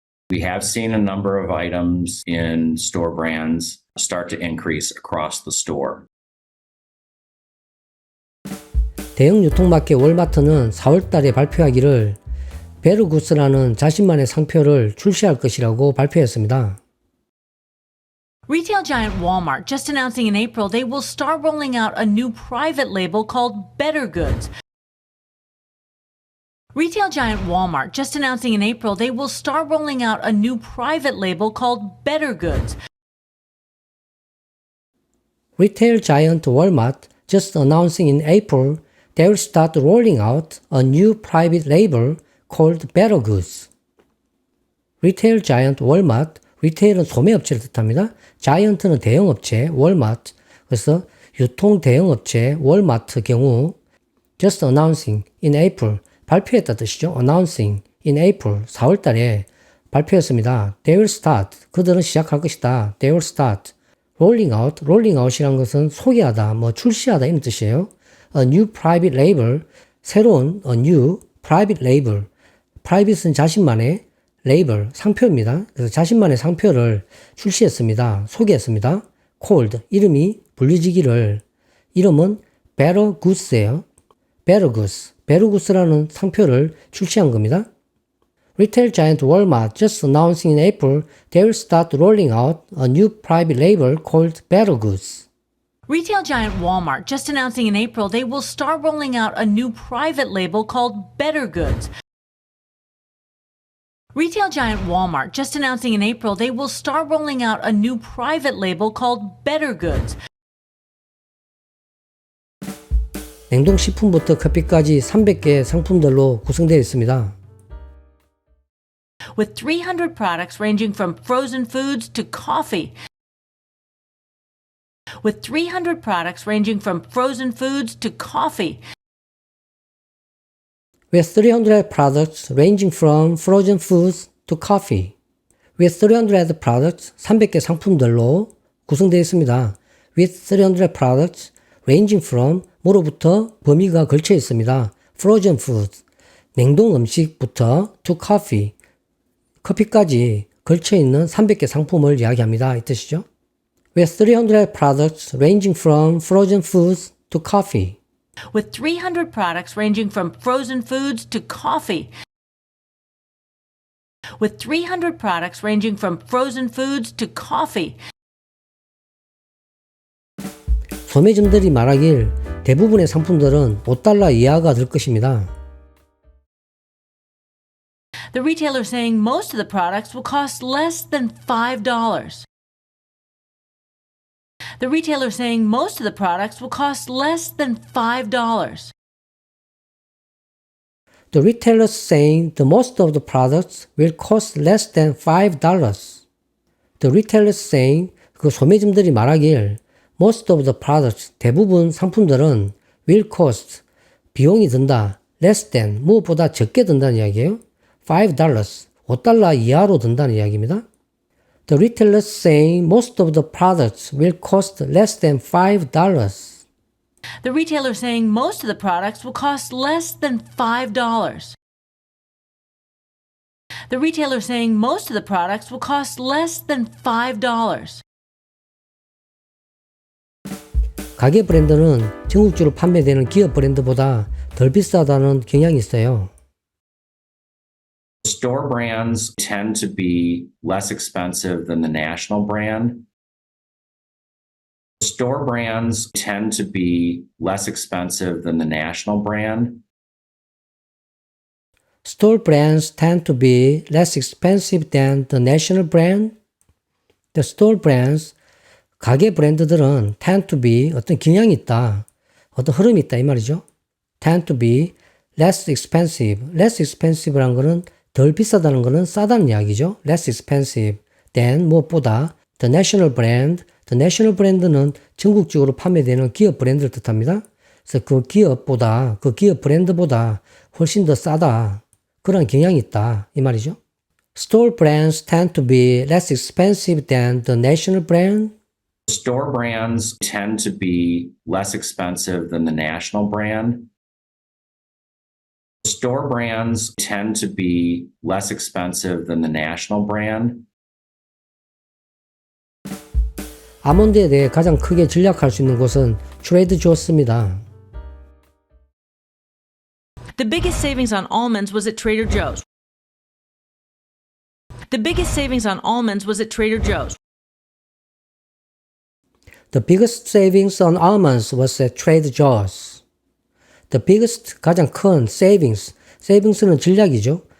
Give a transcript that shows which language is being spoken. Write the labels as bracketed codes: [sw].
[en] We have seen a number of items in store brands start to increase across the store. [ko] 대형 유통마켓 월마트는 4월 달에 발표하기를 베르구스라는 자신만의 상표를 출시할 것이라고 발표했습니다. [en] Retail giant Walmart just announcing in April they will start rolling out a new private label called Better Goods. Retail giant Walmart just announcing in April they will start rolling out a new private label called Better Goods. Retail giant Walmart just announcing in April they will start rolling out a new private label called Better Goods. 리테일 자이언트 월마트, [ko] 리테일은 소매업체를 뜻합니다. 자이언트는 대형업체, 월마트. 그래서 유통 대형업체, 월마트 경우 [en] just announcing in April [ko] 발표했다 뜻이죠. [en] announcing in April [ko] 4월 달에 발표했습니다. [en] They will start [ko] 그들은 시작할 것이다. [en] They will start rolling out [ko] 이란 것은 소개하다, 뭐 출시하다 이런 뜻이에요. [en] A new private label [ko] 새로운 [en] a new private label private는 [ko] 자신만의 [en] label [ko] 상표입니다. 그래서 자신만의 상표를 출시했습니다. 소개했습니다. called 이름이 불리지기를 이름은 Better Goods예요. Better Goods라는 상표를 출시한 겁니다. [en] Retail giant Walmart just announcing in April they will start rolling out a new private label called Better Goods. Retail giant Walmart just announcing in April they will start rolling out a new private label called Better Goods. Retail giant Walmart just announcing in April they will start rolling out a new private label called Better Goods. [ko] 냉동식품부터 커피까지 300개 상품들로 구성되어 있습니다. [en] With 300 products ranging from frozen foods to coffee. With 300 products ranging from frozen foods to coffee. With 300 products ranging from frozen foods to coffee. With 300 products [ko] 300개 상품들로 구성되어 있습니다. [en] With 300 products ranging from [ko] 뭐로부터 범위가 걸쳐 있습니다. [en] Frozen foods [ko] 냉동 음식부터 [en] to coffee [ko] 커피까지 걸쳐 있는 300개 상품을 이야기합니다. 이 뜻이죠. [en] With 300 products ranging from frozen foods to coffee. With 300 products ranging from frozen foods to coffee. With 300 products ranging from frozen foods to coffee. [ko] 소매점들이 말하길 대부분의 상품들은 $5 이하가 될 것입니다. [en] The retailer saying most of the products will cost less than $5. The retailer saying most of the products will cost less than $5. The retailer saying the most of the products will cost less than $5. The retailer saying [ko] 그 소매점들이 말하길 [en] most of the products [ko] 대부분 상품들은 [en] will cost [ko] 비용이 든다 [en] less than [ko] 무엇보다 적게 든다는 이야기예요. $5 $5 이하로 든다는 이야기입니다. [en] The retailer saying most of the products will cost less than $5. The retailer saying most of the products will cost less than $5. The retailer saying most of the products will cost less than $5. [ko] 가게 브랜드는 전국적으로 판매되는 기업 브랜드보다 덜 비싸다는 경향이 있어요. [en] Store brands tend to be less expensive than the national brand. Store brands tend to be less expensive than the national brand. Store brands tend to be less expensive than the national brand. The store brands, [ko] 가게 브랜드들은 [en] tend to be [ko] 어떤 경향이 있다, 어떤 흐름이 있다 이 말이죠. [en] tend to be less expensive. less expensive [ko] 라는 거는 덜 비싸다는 거는 싸다는 이야기죠. [en] less expensive than [ko] 무엇보다 [en] the national brand. [ko] the national brand는 전국적으로 판매되는 기업 브랜드를 뜻합니다. 그래서 그 기업보다 그 기업 브랜드보다 훨씬 더 싸다. 그런 경향이 있다 이 말이죠. [en] Store brands tend to be less expensive than the national brand. Store brands tend to be less expensive than the national brand. Store brands tend to be less expensive than the national brand. [ko] 아몬드에 대해 가장 크게 전략할 수 있는 곳은 트레이드 조스입니다. [en] The biggest savings on almonds was at Trader Joe's. The biggest savings on almonds was at Trader Joe's. The biggest savings on almonds was at Trader Joe's. The biggest [ko] 가장 큰 [en] savings, savings는 [ko] 전략이죠.